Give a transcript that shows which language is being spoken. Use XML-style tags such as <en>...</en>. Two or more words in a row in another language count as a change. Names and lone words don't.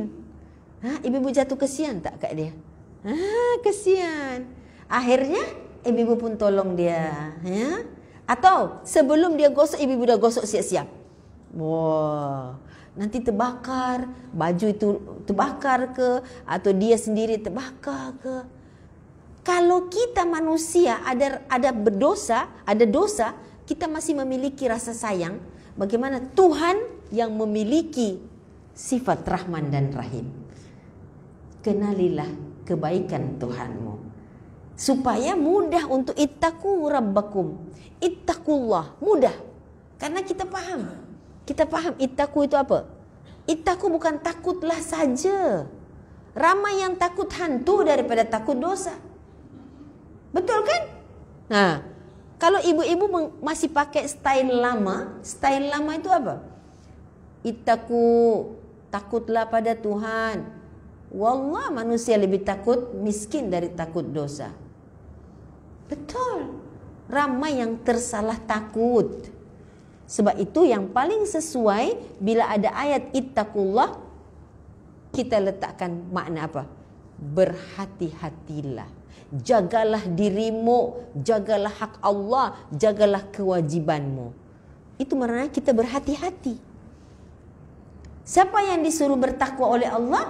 <ms>Ibu-ibu jatuh kesian tak kat dia? Kesian. Akhirnya ibu-ibu pun tolong dia. Atau sebelum dia gosok, ibu-ibu dah gosok siap-siap. Nanti terbakar, baju itu terbakar ke, atau dia sendiri terbakar ke. Kalau kita manusia ada berdosa, ada dosa, kita masih memiliki rasa sayang. Bagaimana Tuhan yang memiliki sifat Rahman dan Rahim? Kenalilah kebaikan Tuhanmu, supaya mudah untuk</ms> <ar>اتقوا ربكم.</ar> <ms>Ittaqullah, mudah. Karena kita faham ittaqu itu apa? Ittaqu bukan takutlah saja. Ramai yang takut hantu daripada takut dosa. Betul kan? Kalau ibu-ibu masih pakai style lama itu apa? Ittaqu, takutlah pada Tuhan. Wallah, manusia lebih takut miskin dari takut dosa. Betul. Ramai yang tersalah takut. Sebab itu yang paling sesuai bila ada ayat ittaqullah, kita letakkan makna apa? Berhati-hatilah. Jagalah dirimu, jagalah hak Allah, jagalah kewajibanmu. Itu maknanya kita berhati-hati. Siapa yang disuruh bertakwa oleh Allah?</ms>